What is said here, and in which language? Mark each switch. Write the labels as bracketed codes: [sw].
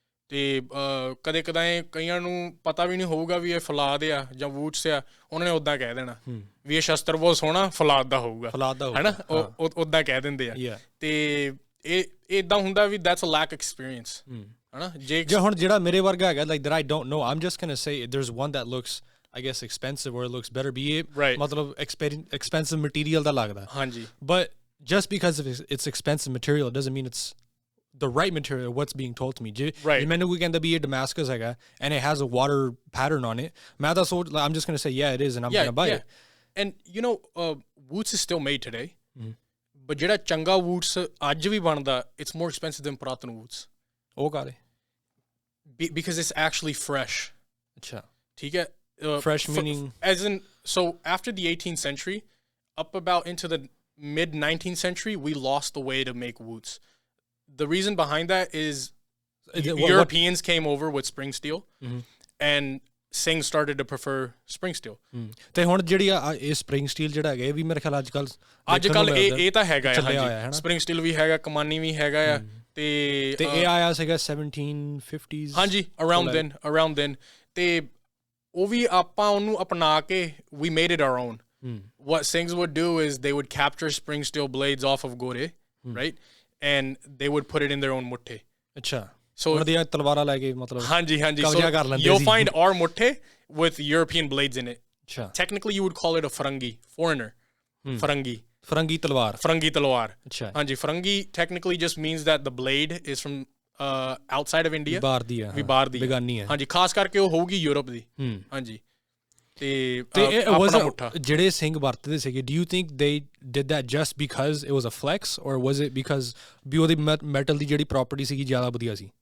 [pa] ਅਤੇ ਕਦੇ ਕਦਾਏ ਕਈਆਂ ਨੂੰ ਪਤਾ ਵੀ ਨਹੀਂ ਹੋਊਗਾ ਵੀ ਇਹ ਫੌਲਾਦ ਆ ਜਾਂ ਵੂਟਸ ਆ, ਉਹਨਾਂ ਨੇ ਉੱਦਾਂ ਕਹਿ ਦੇਣਾ ਵੀ ਇਹ ਸ਼ਸਤਰ ਬਹੁਤ ਸੋਹਣਾ ਫੌਲਾਦ ਦਾ ਹੋਊਗਾ, ਹੈ ਨਾ, ਉੱਦਾਂ ਕਹਿ ਦਿੰਦੇ ਆ। ਅਤੇ ਇਹ ਇੱਦਾਂ ਹੁੰਦਾ ਵੀ [en] that's a lack experience, [pa] ਹੈ ਨਾ। ਜੇ ਹੁਣ ਜਿਹੜਾ ਮੇਰੇ ਵਰਗਾ ਹੈਗਾ [en] like that I don't know, I'm just gonna say there's one that looks I guess expensive or it looks better, be it ਮਤਲਬ expensive material [pa] ਦਾ ਲੱਗਦਾ, ਹਾਂਜੀ, [en] but just because of it's expensive material it doesn't mean it's the right material, what's being told to me. [pa] ਜੇ ਮੈਨੂੰ ਕੋਈ ਕਹਿੰਦਾ ਵੀ ਇਹ Damascus ਹੈਗਾ [en] and it has a water pattern on it, [pa] ਮੈਂ ਤਾਂ ਸੋਚ [en] I'm just gonna say yeah it is and I'm gonna buy it. And you know Woots is still made today, but [pa] ਜਿਹੜਾ ਚੰਗਾ Woots ਅੱਜ ਵੀ ਬਣਦਾ [en] it's more expensive than ਪੁਰਾਤਨ Woots. [pa] ਉਹ ਕਾਹਦੇ? [en] Because it's actually fresh. [pa] ਅੱਛਾ, ਠੀਕ ਹੈ। [en] Fresh meaning as in, so after the 18th century up about into the mid 19th century we lost the way to make Woots. The reason behind that is Europeans came over with spring steel and Singh started to prefer spring steel. [pa] ਤੇ ਹੁਣ ਜਿਹੜੀ ਇਹ spring steel ਜਿਹੜਾ ਹੈਗਾ ਇਹ ਵੀ ਮੇਰੇ ਖਿਆਲ ਅੱਜ ਕੱਲ ਇਹ ਤਾਂ ਹੈਗਾ ਹੈ, spring steel ਵੀ ਹੈਗਾ, ਕਮਾਨੀ ਵੀ ਹੈਗਾ ਆ। ਤੇ ਇਹ ਆਇਆ ਸੀਗਾ 1750s, ਹਾਂਜੀ, [en] around then [pa] ਤੇ ਉਹ ਵੀ ਆਪਾਂ ਉਹਨੂੰ ਅਪਣਾ ਕੇ [en] we made it our own. What Singhs would do is they would capture spring steel blades off of gore, right, and they would put it in their own mutte. [pa] ਅੱਛਾ, [en] so [pa] ਉਹਦੀਆਂ ਤਲਵਾਰਾਂ ਲੈ ਕੇ ਮਤਲਬ ਹਾਂਜੀ ਕਬਜ਼ਾ ਕਰ ਲੈਂਦੇ ਸੀ। [en] You'll find our mutte with European blades in it. [pa] ਅੱਛਾ, [en] technically you would call it a Farangi, foreigner. [pa] Farangi ਤਲਵਾਰ ਅੱਛਾ, ਹਾਂਜੀ। [en] Farangi technically just means that the blade is from outside of India, [pa] ਬਾਹਰ ਦੀ ਬੇਗਾਨੀ ਹੈ, ਹਾਂਜੀ, ਖਾਸ ਕਰਕੇ ਉਹ ਹੋਊਗੀ ਯੂਰਪ ਦੀ, ਹਾਂਜੀ। ਤੇ ਜਿਹੜੇ ਸਿੰਘ ਵਰਤਦੇ ਸੀਗੇ, [en] do you think they did that just because it was a flex or was it because [pa] ਵੀ ਉਹਦੀ ਮੈਟਲ ਦੀ ਜਿਹੜੀ ਪ੍ਰੋਪਰਟੀ ਸੀਗੀ ਜ਼ਿਆਦਾ ਵਧੀਆ ਸੀ?